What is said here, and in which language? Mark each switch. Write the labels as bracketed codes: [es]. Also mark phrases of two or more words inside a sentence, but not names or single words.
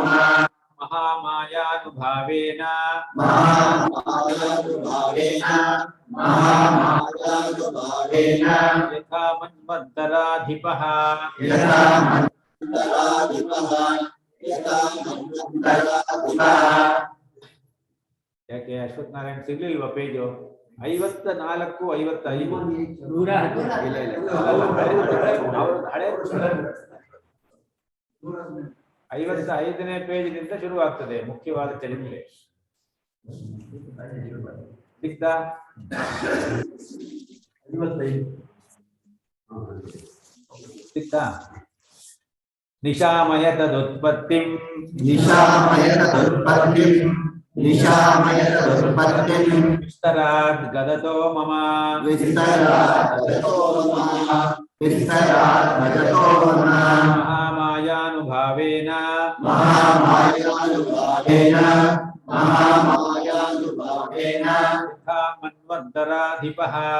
[sa] महामायानुभावेन महामायानुभावेन यथा मन्वन्तराधिपः यथा मन्वन्तराधिपः यथा मन्वन्तराधिपः [kn] ಯಾಕೆ ಅಶ್ವಥ್ ನಾರಾಯಣ್ ಸಿಗ್ಲಿಲ್ವಾ ಪೇಜು 54 55 ಹಳೆ 55ನೇ ಪೇಜ್ನಿಂದ ಶುರುವಾಗ್ತದೆ ಮುಖ್ಯವಾದ ಚರಿತ್ರೆ ಸಿಕ್ತಾ ಸಿಕ್ತಾ [sa] ನಿಶಾಮಯ ತದುತ್ಪತ್ತಿಂ निशामय तदुत्पत्तिं विस्तरात् गदतो मम विस्तरात् भगतो मम महामायानुभावेन यथा मन्वन्तराधिपः